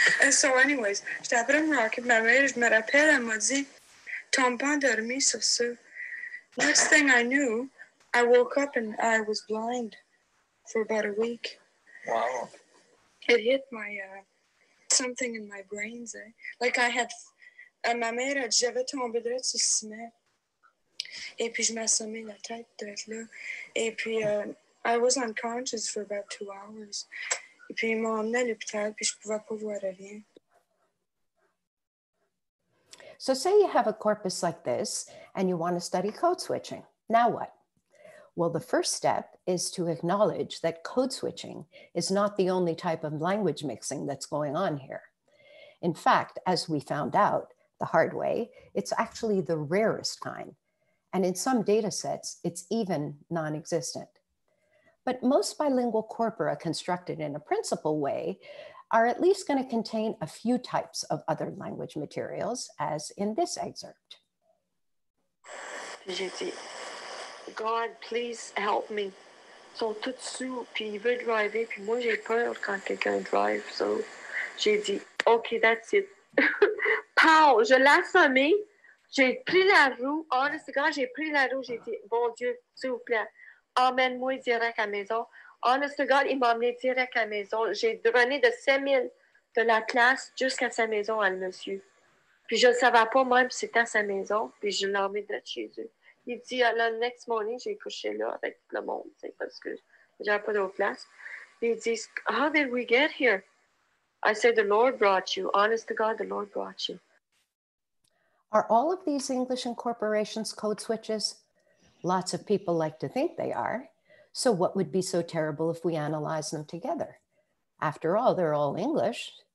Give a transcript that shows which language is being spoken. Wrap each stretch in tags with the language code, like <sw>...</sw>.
<en>So anyways,</en> <fr>j'étais après me rocker. Ma mère, je me rappelle, elle m'a dit, tombe pas endormi sur ça.</fr> <en>Next thing I knew, I woke up and I was blind for about a week. Wow. It hit my, something in my brains. Like I had,</en> <fr>ma mère a dit, j'avais tombé droit sur le ciment. Et puis je m'assommais la tête d'être là. Et puis,</fr> <en>I was unconscious for about 2 hours.</en> <fr>Et puis ils m'ont emmené à l'hôpital, puis je pouvais pas voir rien.</fr> <en>So say you have a corpus like this and you want to study code switching. Now what? Well, the first step is to acknowledge that code switching is not the only type of language mixing that's going on here. In fact, as we found out the hard way, it's actually the rarest kind. And in some data sets, it's even non-existent. But most bilingual corpora constructed in a principal way are at least going to contain a few types of other language materials, as in this excerpt.</en> <fr>J'ai dit,</fr> <en>God, please help me.</en> <fr>Ils sont tous sous, puis ils veulent driver, puis moi j'ai peur quand quelqu'un drive.</fr> <en>So</en> <fr>j'ai dit,</fr> <en>OK, that's it. Pow!</en> <fr>Je l'ai assommé, j'ai pris la roue.</fr> <en>Honest to God,</en> <fr>j'ai pris la roue, j'ai dit, bon Dieu, s'il vous plaît, emmène-moi direct à la maison.</fr> <en>Honest to God,</en> <fr>il m'a emmené direct à la maison. J'ai drôné de 5000 de la classe jusqu'à sa maison à le monsieur. Puis je ne savais pas même si c'était à sa maison, puis je l'ai emmené de chez eux. Il dit, le</fr> <en>next morning,</en> <fr>j'ai couché là avec tout le monde, parce que j'avais pas d'autre place. Ils disent,</fr> <en>how did we get here? I said, the Lord brought you. Honest to God, the Lord brought you. Are all of these English incorporations code switches? Lots of people like to think they are. So what would be so terrible if we analyze them together? After all, they're all English.</en>